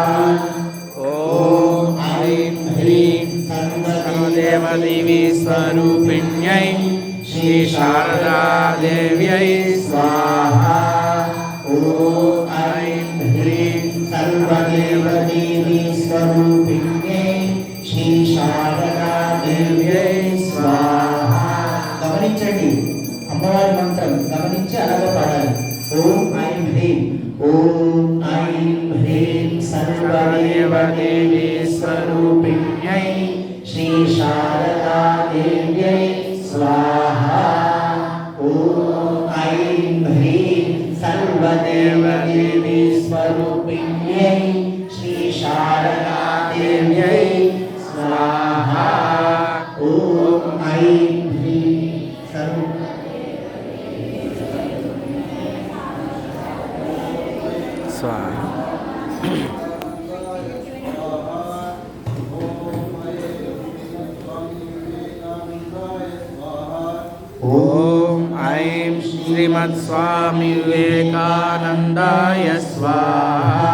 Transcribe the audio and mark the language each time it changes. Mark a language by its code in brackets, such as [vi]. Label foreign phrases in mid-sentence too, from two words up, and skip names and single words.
[sa] ॐ ऐं ह्रीं सर्वदेवदेवी स्वरूपिण्यै श्री शारदा देव्यै स्वाहा। ॐ ऐं ह्रीं सर्वदेवदेवी स्वरूपिण्यै श्री शारदा देव्यै स्वाहा। [te] గమనించండి, అమ్మవారి మంత్రం గమనించి అలాగే పాడాలి. [sa] ఓం ఐం హ్రీం, ఓం ఐం హ్రీం సర్వదేవదేవి స్వరూపిణ్యై శ్రీ శారదా దేవ్యై స్వాహా. ఓం ఐం హ్రీం సర్వదేవదేవి స్వరూపిణ్యై శ్రీ శారదా దేవ్యై స్వాహా. ఓం ఐం హ్రీం स्वाहा। ॐ ऐं श्रीमत्स्वामी विवेकानन्दाय स्वाहा।